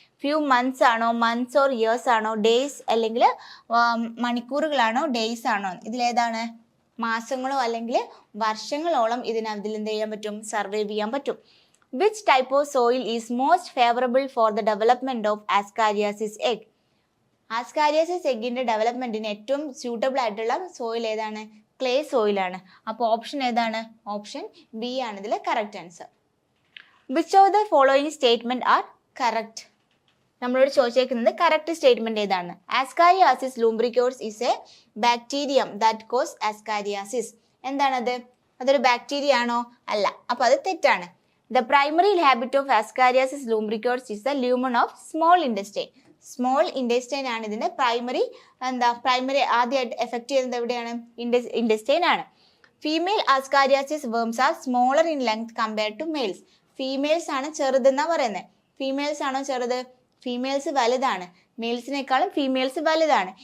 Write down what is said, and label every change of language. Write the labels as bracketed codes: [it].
[ml] Few months ആണോ, months or years ആണോ, days അല്ലെങ്കിൽ മണിക്കൂറുകളാണോ, ഡേയ്സ് ആണോ? ഇതിലേതാണ്? മാസങ്ങളോ അല്ലെങ്കിൽ വർഷങ്ങളോളം ഇതിൽ എന്ത് ചെയ്യാൻ പറ്റും? സർവൈവ് ചെയ്യാൻ പറ്റും. [en] Which type of soil is most favorable for the development of Ascariasis egg? [ml] Ascariasis എഗ്ഗിന്റെ ഡെവലപ്മെന്റിന് ഏറ്റവും സ്യൂട്ടബിൾ ആയിട്ടുള്ള സോയിൽ ഏതാണ്? ക്ലേ സോയിലാണ്. അപ്പോൾ ഓപ്ഷൻ ഏതാണ്? [en] option B [ml] ആണ് ഇതിൽ [en] Correct answer. Which of the following statement are correct? [ml] നമ്മളോട് ചോദിച്ചേക്കുന്നത് കറക്റ്റ് സ്റ്റേറ്റ്മെന്റ് ഏതാണ്? [en] Ascariasis lumbricoides is a bacterium that cause ascariasis. [ml] എന്താണത്? അതൊരു ബാക്ടീരിയ ആണോ? അല്ല. അപ്പോൾ അത് തെറ്റാണ്. [en] The primary habit of Ascariasis lumbricoides is the lumen of small intestine. [ml] Small intestine ആണ് ഇതിന്റെ പ്രൈമറി ആദ്യമായിട്ട് എഫക്ട് ചെയ്യുന്നത് എവിടെയാണ്? ഇൻഡസ്റ്റൈൻ ആണ്. [en] Female ascariasis worms are smaller in length compared to males. [ml] Females ആണ് ചെറുതെന്നാ പറയുന്നത്. ഫീമെയിൽസ് ആണോ ചെറുത്? ഫീമെയിൽസ് വലുതാണ്. മെയിൽസിനേക്കാളും ഫീമെയിൽസ് വലുതാണ്.